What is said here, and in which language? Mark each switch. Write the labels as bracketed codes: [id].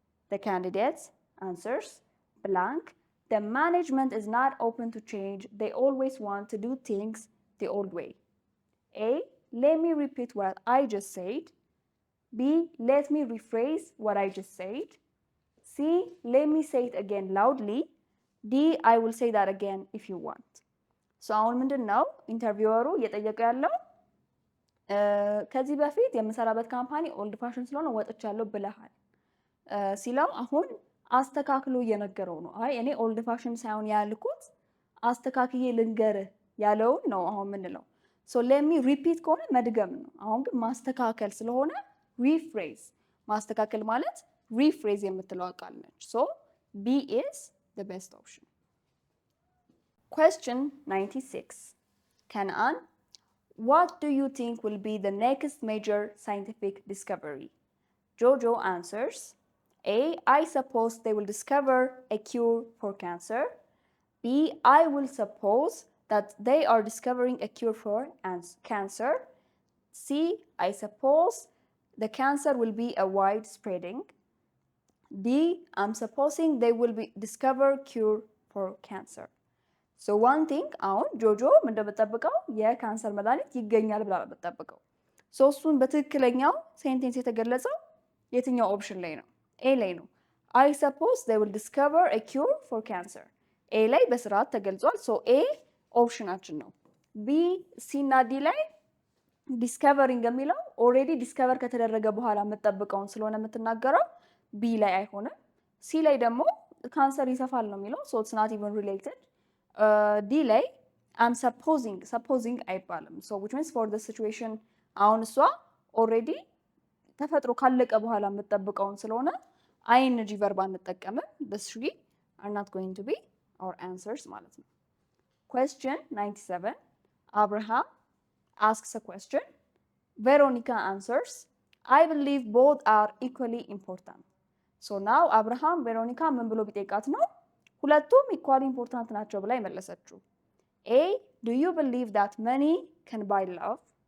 [en] The candidate answers blank the management is not open to change they always want to do things the old way. A let me repeat what I just said. B let me rephrase what I just said. C let me say it again loudly. D I will say that again if you want. [am] so አሁን ምንድነው ኢንተርቪወሩ እየጠየቀው ያለው ከዚህ በፊት የምሰራበት ካምፓኒ ኦልድ ፋሽን ስለሆነ ወጥቻለሁ ብለሃል ሲለው አሁን አስተካክሎ እየነገረው ነው። አይ እኔ ኦልድ ፋሽን ሳይሆን ያልኩት አስተካክዬ ልንገርህ ያለውን ነው አሁን ምንለው። [en] so let me repeat [am] ከሆነ መድገም ነው። አሁን ግን ማስተካከል ስለሆነ rephrase ማስተካከል ማለት rephrase የምትለው ቃል ነች። [en] so B is the best option. Question 96 Canaan what do you think will be the next major scientific discovery? Jojo answers A I suppose they will discover a cure for cancer. B I will suppose that they are discovering a cure for cancer. C I suppose the cancer will be a wide spreading. D I'm supposing they will be discover cure for cancer. so one thing [am] አሁን ጆጆ ምን እንደምትጠብቀው የካንሰር መድኃኒት ይገኛል ብላ በተጠብቀው so እሱን በትክክለኛው ሴንቴንስ የተገለጸው የትኛው ኦፕሽን ላይ ነው? A ላይ ነው። [en] I suppose they will discover a cure for cancer [am] A ላይ በስርዓት ተገልጿል so A ኦፕሽናችን ነው። B C እና D ላይ ዲስከቨሪንግ የሚለው ኦሬዲ ዲስከቨር ከተደረገ በኋላ የምትጠብቀውን ስለሆነ የምትናገረው B ላይ አይሆንም። C ላይ ደግሞ ካንሰር ይሰፋል ነው የሚለው [en] so it's not even related [am] ዲ ላይ [en] I'm supposing [am] አይባልም [en] so which means for the situation [am] አሁን እሷ ኦልሬዲ ተፈጥሮ ካለቀ በኋላ የምትጠብቀውን ስለሆነ [en] ing verb [am] አንጠቀምም [en] the three are not going to be our answers [am] ማለት ነው [en] question 97 Abraham asks a question Veronica answers I believe both are equally important so now Abraham Veronica [am] ምን ብሎ ቢጠይቃት ነው ሁለቱም [en] equally important [am] ናቸው ብላ የመለሰችው [en] A do you believe that money can buy love